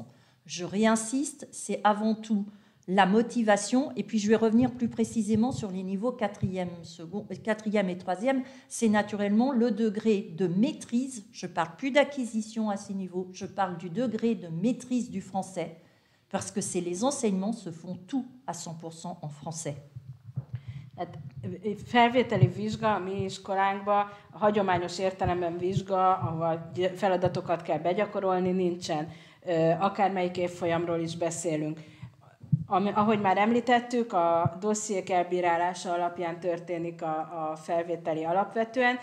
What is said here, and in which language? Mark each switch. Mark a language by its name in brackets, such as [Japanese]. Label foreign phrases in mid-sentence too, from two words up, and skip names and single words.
[French] Je réinsiste, c'est avant tout la motivation, et puis je vais revenir plus précisément sur les niveaux 4e et 3e, c'est naturellement le degré de maîtrise, je ne parle plus d'acquisition à ces niveaux, je parle du degré de maîtrise du français, parce que les enseignements se font tout à 100% en français. [Hungarian] Hát felvételi vizsga a mi iskolánkban, a hagyományos értelemben vizsga, ahol feladatokat kell begyakorolni, nincsen. Akármelyik évfolyamról is beszélünk. Ahogy már említettük, a dossziék elbírálása alapján történik a felvételi alapvetően.